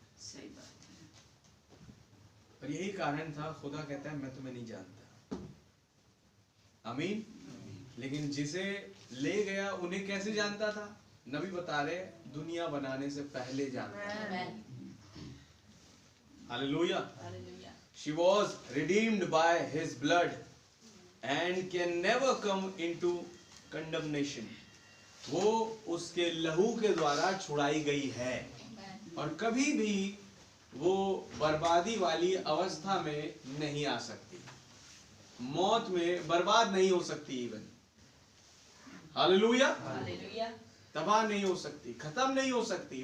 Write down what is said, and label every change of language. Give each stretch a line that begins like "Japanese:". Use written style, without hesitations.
Hindi: सही बात है। और यही कारण था, खुदा कहता है मैं तुम्हें नहीं जानता। आमीन। लेकिन जिसे ले गया उन्हें कैसे जानता था? नबी बता रहे, दुनिया बनाने से पहले जानता था। Hallelujah.
English: She was redeemed by his blood and can never come into condemnation.
Hindi: वो उसके लहू के द्वारा छुड़ाई गई है और कभी भी वो बर्बादी वाली अवस्था में नहीं आ सकती, मौत में बर्बाद नहीं हो सकती, इवन हालेलुया, तबाह नहीं हो सकती, खत्म नहीं हो सकती।